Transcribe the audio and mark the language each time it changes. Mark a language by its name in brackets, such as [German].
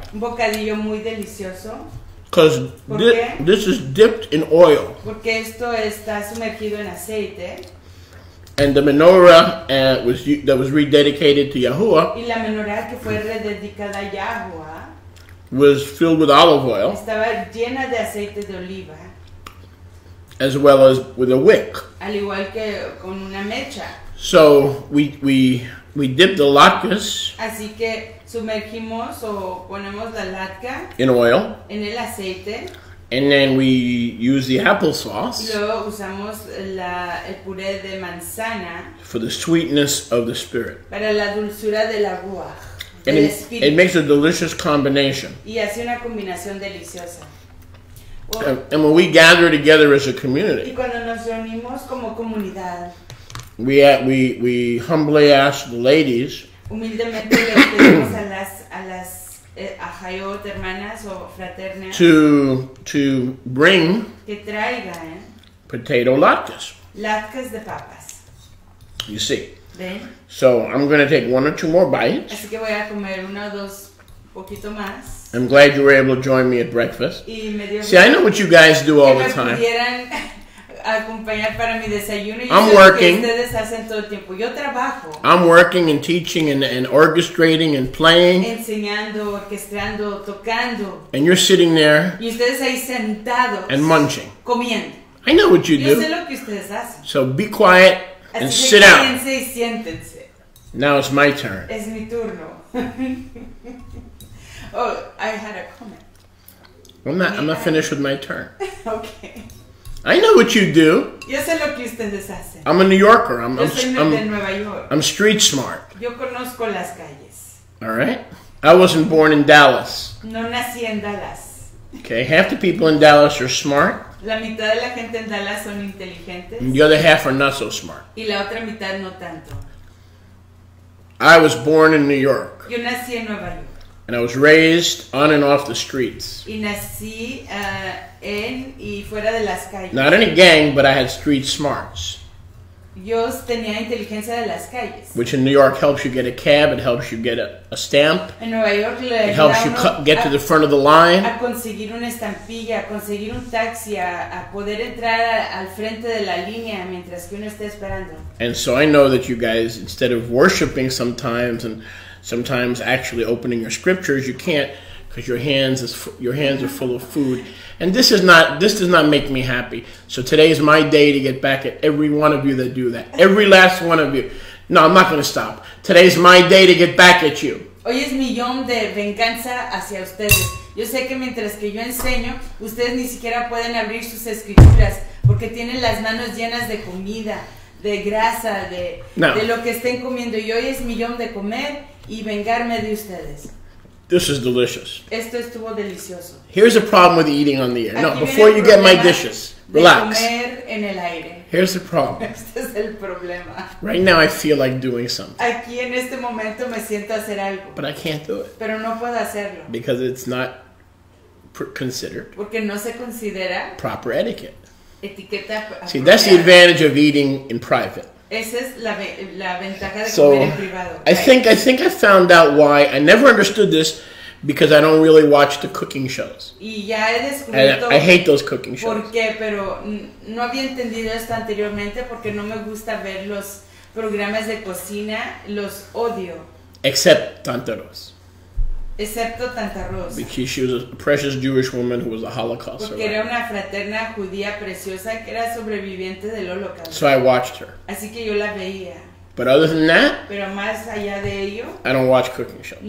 [Spanish] bocadillo muy delicioso. [English] Because this is dipped in oil. [Spanish] Porque esto está sumergido en aceite. [English] And the menorah that was rededicated to Yahuwah, [Spanish] y la menorá que fue rededicada a Yahuwah, [English] was filled with olive oil, [Spanish] estaba llena de aceite de oliva, [English] as well as with a wick. [Spanish] Al igual que con una mecha. [English] So we dip the latkes. [Spanish] Así que sumergimos o ponemos la latca [English] in oil. [Spanish] En el aceite. [English] And then we use the applesauce. [Spanish] Y luego usamos el puré de manzana. [English] For the sweetness of the spirit. [Spanish] Para la dulzura de la ruach. [English] And it makes a delicious combination. [Spanish] Y hace una combinación deliciosa. [English] And when we gather together as a community. [Spanish] Y cuando nos reunimos como comunidad. [English] We humbly ask the ladies. [Spanish] Humildemente le pedimos a las ajayot, hermanas o fraternas, [English] to bring [Spanish] que traigan [English] potato latkes. [Spanish] Latkes de papas. [English] You see. [Spanish] ¿Ven? [English] So I'm going to take 1 or 2 more bites. [Spanish] Así que voy a comer 1 o 2 poquito más. [English] I'm glad you were able to join me at breakfast. [Spanish] Y me dio [English] See, I know what you guys do all the time. [Spanish] Acompañar para mi desayuno. [English] I'm working. [Spanish] Que ustedes hacen todo el tiempo. Yo trabajo. [English] I'm working and teaching and orchestrating and playing. [Spanish] Enseñando, orquestando, tocando. [English] And you're sitting there. [Spanish] Y ustedes ahí sentados. [English] And munching. [Spanish] Comiendo. [English] I know what you do. [Spanish] Yo sé lo que ustedes hacen. [English] So be quiet and [Spanish] Así [English] sit down. [Spanish] Así que y siéntense. [English] Now it's my turn. [Spanish] Es mi turno. [English] Oh, I had a comment. I'm not finished with my turn. Okay. I know what you do. [Spanish] Yo sé lo que ustedes hacen. [English] I'm a New Yorker. [Spanish] Yo soy de Nueva York. [English] I'm street smart. [Spanish] Yo conozco las calles. [English] All right. I wasn't born in Dallas. [Spanish] No nací en Dallas. [English] Okay, half the people in Dallas are smart. [Spanish] La mitad de la gente en Dallas son inteligentes. [English] And the other half are not so smart. [Spanish] Y la otra mitad no tanto. [English] I was born in New York. [Spanish] Yo nací en Nueva York. [English] And I was raised on and off the streets. [Spanish] Y nací en y fuera de las calles. [English] Not in a gang, but I had street smarts. [Spanish] Yo tenía inteligencia de las calles. [English] Which in New York helps you get a cab, it helps you get a stamp. [Spanish] En Nueva York [English] it helps you get to the front of the line. [Spanish] A conseguir una estampilla, a conseguir un taxi, a poder entrar al frente de la línea mientras que uno está esperando. [English] And so I know that you guys, instead of worshiping sometimes and sometimes actually opening your scriptures, you can't because your hands are full of food. And this does not make me happy. So today is my day to get back at every one of you that do that. Every last one of you. No, I'm not going to stop. Today's my day to get back at you. [Spanish] Hoy es mi yom de venganza hacia ustedes. Yo sé que mientras que yo enseño, ustedes ni siquiera pueden abrir sus escrituras porque tienen las manos llenas de comida, de grasa, de lo que estén comiendo. Y hoy es mi yom de comer y vengarme de ustedes. [English] This is delicious. [Spanish] Esto estuvo delicioso. [English] Here's the problem with eating on the air. No, before you get my dishes, relax. [Spanish] Comer en el aire. [English] Here's the problem. [Spanish] Este es el problema. [English] Right now I feel like doing something. [Spanish] Aquí en este momento me siento a hacer algo. [English] But I can't do it. [Spanish] Pero no puedo hacerlo. [English] Because it's not considered [Spanish] porque no se considera [English] proper etiquette. [Spanish] Etiqueta. [English] See, that's the advantage of eating in private. [Spanish] Esa es la ventaja de comer en privado. [English] I think I found out why. I never understood this because I don't really watch the cooking shows. [Spanish] Y ya he descubierto [English] I hate those cooking shows. [Spanish] ¿Por qué? Pero no había entendido esto anteriormente porque no me gusta ver los programas de cocina, los odio. [English] Except Tanta Rosa. [Spanish] Excepto Tanta Rosa. [English] Because she was a precious Jewish woman who was a Holocaust [Spanish] Porque [English] survivor. [Spanish] era una fraterna judía preciosa que era sobreviviente del Holocausto. [English] So I watched her. [Spanish] Así que yo la veía. [English] But other than that, [Spanish] pero más allá de ello, [English] I don't watch cooking shows.